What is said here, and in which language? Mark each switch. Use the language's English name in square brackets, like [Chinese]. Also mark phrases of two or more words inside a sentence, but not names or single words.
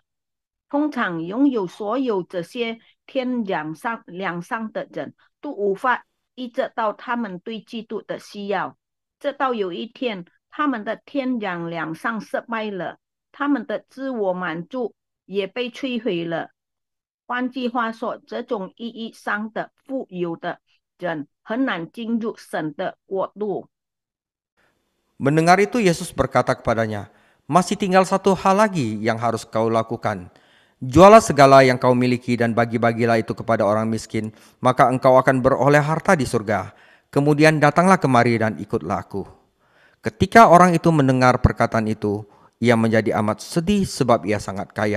[Chinese] 通常拥有所有这些天良善的人都无法意识到他们对基督的需要，直到有一天他们的天然良善失败了，他们的自我满足也被摧毁了。换句话说，这种意义上的富有的人很难进入神的国度。 [Indonesian] Mendengar itu Yesus berkata kepadanya, "Masih tinggal satu hal lagi yang harus kau lakukan. Jualah segala yang kau miliki dan bagi-bagilah itu kepada orang miskin, maka engkau akan beroleh harta di surga. Kemudian datanglah kemari dan ikutlah aku." Ketika orang itu mendengar perkataan itu, ia menjadi amat sedih sebab ia sangat kaya.